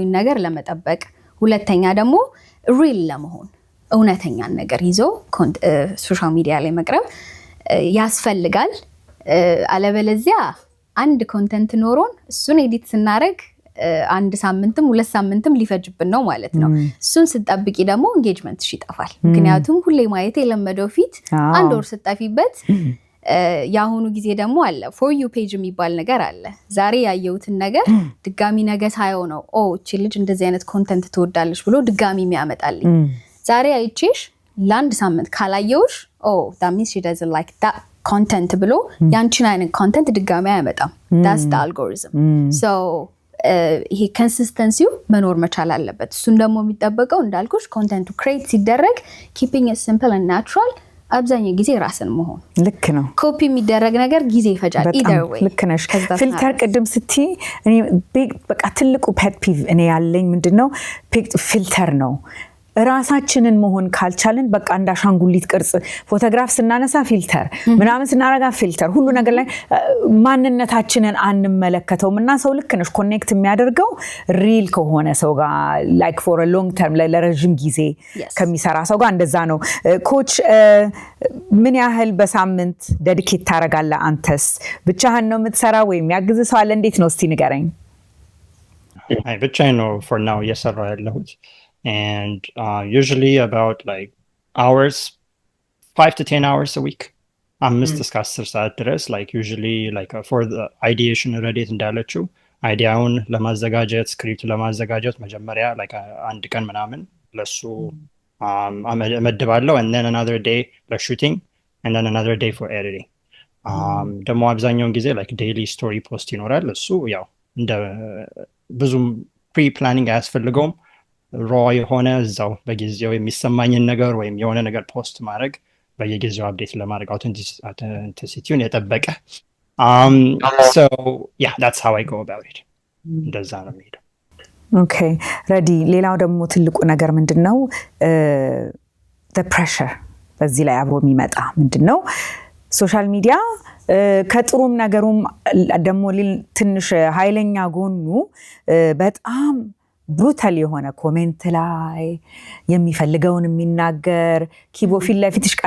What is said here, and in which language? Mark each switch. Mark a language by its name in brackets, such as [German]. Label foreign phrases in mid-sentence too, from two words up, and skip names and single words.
[Amharic] ነገር ለመጠበቅ ሁለተኛ ደግሞ ሪል ለመሆን እውነተኛ ነገር ይዞ [English] social media [Amharic] ላይ መቅረብ ያስፈልጋል አለበለዚያ አንድ ኮንቴንት ኖሮን እሱን ኤዲት ስናደርግ አንድ ሳምንትም 2 ሳምንትም ሊፈጅብን ነው ማለት ነው እሱን ስጠብቂ ደግሞ ኢንጌጅመንት ይጠፋል ምክንያቱም ሁሌ ማየት የለመደው ፊት አንድ ወር ስጠፊበት ያሁኑ ጊዜ ደግሞ አለ [English] for you page [Amharic] የሚባል ነገር አለ። ዛሬ ያየሁትን ነገር ድጋሚ ነገ ሳየው ነው እቺ ልጅ እንደዚህ አይነት ኮንተንት ትወዳለች ብሎ ድጋሚ የሚያመጣልኝ። ዛሬ አይቼሽ ለአንድ ሳምንት ካላየውሽ [English] that means she doesn't like that content [Amharic] ብሎ ያንቺን አይነት ኮንተንት ድጋሚ አያመጣም። [English] that's the algorithm. [Amharic] so ይሄ ኮንሲስተንሲው መኖር መቻል አለበት። እሱን ደግሞ የሚጠበቀው እንዳልኩሽ ኮንተንቱ ክሬት ሲደረግ [English] keeping it simple and natural [Amharic] አብዛኛው ጊዜ ራስን መሆን ልክ ነው። ኮፒ የሚደረግ ነገር ጊዜ ይፈጃል። [English] either way [Amharic] ልክ ነሽ። ፊልተር ቅድም ስትይ እኔ በቃ ትልቁ [English] pet peeve [Amharic] እኔ ያለኝ ምንድነው ፊልተር ነው። ራሳችንን መሆን ካልቻልን በቃ እንዳሻንጉሊት ቅርጽ ፎቶግራፍ ስናነሳ ፊልተር ምናምን ስናረጋ ፊልተር ሁሉ ነገር ላይ ማንነታችንን አንመለከተውም እና ሰው ልክ ነሽ ኮኔክት የሚያደርገው ሪል ከሆነ ሰው ጋር [English] like for a long term [Amharic] ለረጅም ጊዜ ከሚሰራ ሰው ጋር እንደዛ ነው። ኮች ምን ያህል በሳምንት ዴዲኬት ታረጋለህ አንተስ? ብቻህን ነው የምትሰራ ወይም ያግዝ ሰው አለ? እንዴት ነው እስቲ ንገረኝ። አይ ብቻዬን ነው [English] for now [Amharic] እየሰራሁ ያለሁት. [English] And usually about like hours 5 to 10 hours a week [Amharic] 5 እስከ 10 ሰዓት ድረስ [English] like usually like for the ideation [Amharic] ረዴት እንዳለችው አይዲያውን ለማዘጋጀት ስክሪፕት ለማዘጋጀት መጀመሪያ [English] like [Amharic] አንድ ቀን ምናምን ለሱ እመድባለሁ [English] and then another day for shooting and then another day for editing. [Amharic] ደግሞ አብዛኛውን ጊዜ like [English] daily story post [Amharic] ይኖራል። እሱ ያው እንደ ብዙም [English] pre planning [Amharic] አያስፈልገውም። ሮ የሆነ እዛው በጊዜው የሚሰማኝን ነገር ወይም የሆነ ነገር ፖስት ማድረግ በየጊዜው አፕዴት ለማድረግ አውተንቲሲቲውን የጠበቀ [English] so yeah that's how I go about it. [Amharic] እንደዛ ነው የሚሄደው። ኦኬ ረዲ። ሌላው ደግሞ ትልቁ ነገር ምንድነው [English] the pressure [Amharic] በዚህ ላይ አብሮ የሚመጣ ምንድነው [English] social media [Amharic] ከጥሩም ነገሩም ደግሞ ትንሽ ኃይለኛ ጎኑ በጣም ብሩታል የሆነ ኮሜንት ላይ የሚፈልገውን የሚናገር ኪቦርድ ፊት ለፊትሽ ቀና